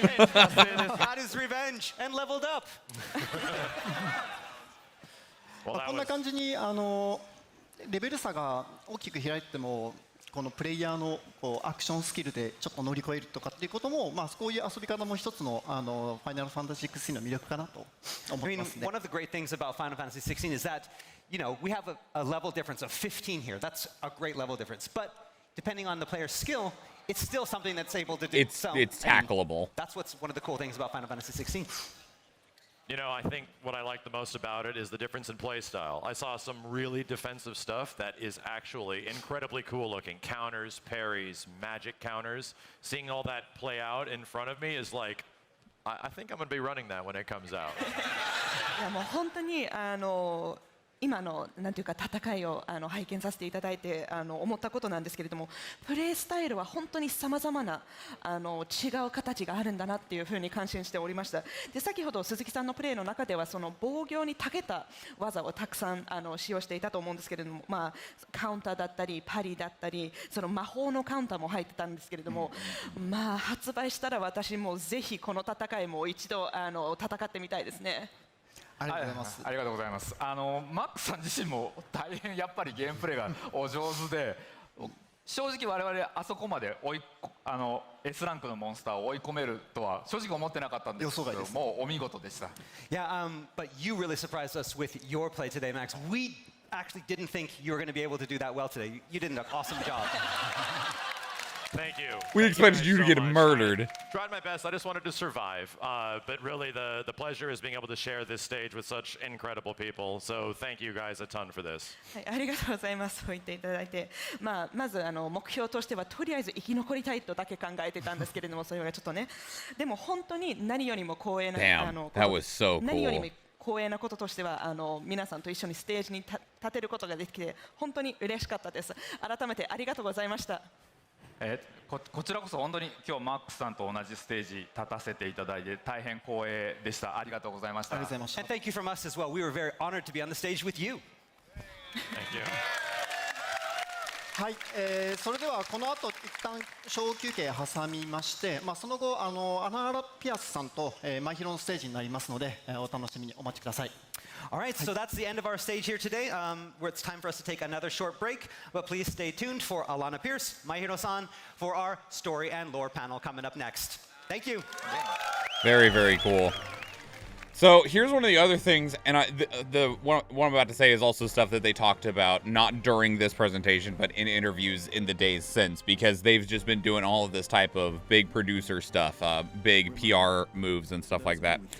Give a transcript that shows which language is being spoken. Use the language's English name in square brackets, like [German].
[English] Got his revenge and leveled up. [Japanese] こんな感じにレベル差が大きく開いてもこのプレイヤーのこうアクションスキルでちょっと乗り越えるとかっていうことも、まあこういう遊び方も一つのファイナルファンタジー16の魅力かなと思ってますね。 [English] One of the great things about Final Fantasy 16 is that, you know, we have a level difference of 15 here. That's a great level difference. But depending on the player's skill, it's still something that's able to do. It's tackleable. That's what's one of the cool things about Final Fantasy 16. You know, I think what I like the most about it is the difference in play style. I saw some really defensive stuff that is actually incredibly cool looking. Counters, parries, magic counters. Seeing all that play out in front of me is like, I think I'm going to be running that when it comes out. [Japanese] いやもう本当に今のなんていうか戦いを拝見させていただいて思ったことなんですけれども、プレースタイルは本当にさまざまな違う形があるんだなっていうふうに感心しておりました。で先ほど鈴木さんのプレーの中ではその防御に長けた技をたくさん使用していたと思うんですけれども、まあカウンターだったりパリだったりその魔法のカウンターも入ってたんですけれども、まあ発売したら私もぜひこの戦いも一度戦ってみたいですね。ありがとうございます。ありがとうございます。マックさん自身も大変やっぱりゲームプレイがお上手で、正直我々あそこまでS ランクのモンスターを追い込めるとは正直思ってなかったんですけど、もうお見事でした。 [English] Yeah, but you really surprised us with your play today, Max. We actually didn't think you were going to be able to do that well today. You did an awesome job. Thank you. We expected you to get murdered. Tried my best. I just wanted to survive. But really, the pleasure is being able to share this stage with such incredible people. So thank you guys a ton for this. [Japanese] はい、ありがとうございます。そう言っていただいて、まず目標としてはとりあえず生き残りたいとだけ考えてたんですけれども、それがちょっとね。でも本当に何よりも光栄な [English] Damn, that was so [Japanese] 何よりも [English] cool. [Japanese] 光栄なこととしては皆さんと一緒にステージに立てることができて本当に嬉しかったです。改めてありがとうございました。こちらこそ本当に今日マックスさんと同じステージ立たせていただいて大変光栄でした。ありがとうございました。ありがとうございました。 [English] And thank you from us as well. We were very honored to be on the stage with you. Thank you. [Japanese] はい、それではこの後一旦小休憩挟みまして、その後アナラピアスさんとマイヒロのステージになりますので、お楽しみにお待ちください。 [English] All right, so that's the end of our stage here today. Where it's time for us to take another short break, but please stay tuned for Alana Pierce, Maihiro-san, for our story and lore panel coming up next. Thank you. Very, very cool. So here's one of the other things, and what I'm about to say is also stuff that they talked about, not during this presentation, but in interviews in the days since, because they've just been doing all of this type of big producer stuff, big PR moves and stuff like that.